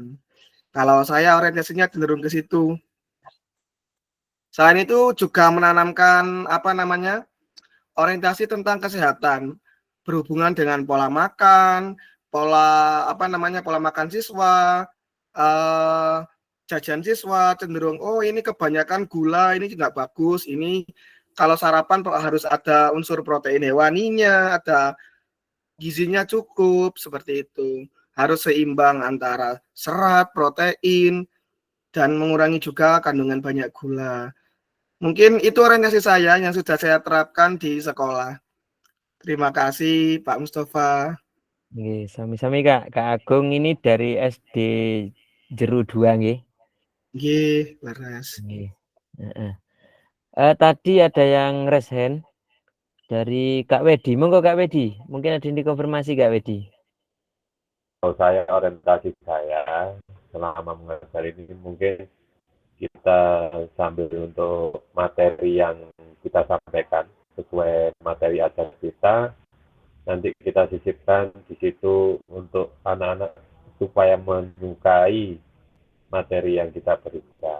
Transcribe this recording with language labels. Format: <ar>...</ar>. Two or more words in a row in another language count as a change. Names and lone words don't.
<id>Kalau saya orientasinya cenderung ke situ. Selain itu juga menanamkan orientasi tentang kesehatan berhubungan dengan pola makan, pola makan siswa, jajan siswa cenderung ini kebanyakan gula, ini nggak bagus, ini kalau sarapan harus ada unsur protein hewaninya, ada gizinya cukup, seperti itu. Harus seimbang antara serat, protein, dan mengurangi juga kandungan banyak gula. Mungkin itu orientasi saya yang sudah saya terapkan di sekolah. Terima kasih Pak Mustafa.</id> <jv>Nggih, sami-sami</jv> <id>Kak. Kak Agung ini dari SD Jeru 2 nggih.</id> <jv>Nggih, leres. Nggih.</jv> <id>Tadi ada yang</id> <en>raise hand</en> <id>dari Kak Wedi. Monggo Kak Wedi, mungkin ada yang dikonfirmasi Kak Wedi. Kalau saya orientasi saya selama mengajar ini mungkin kita sambil untuk materi yang kita sampaikan sesuai materi ajar kita, nanti kita sisipkan di situ untuk anak-anak supaya menyukai materi yang kita berikan.</id>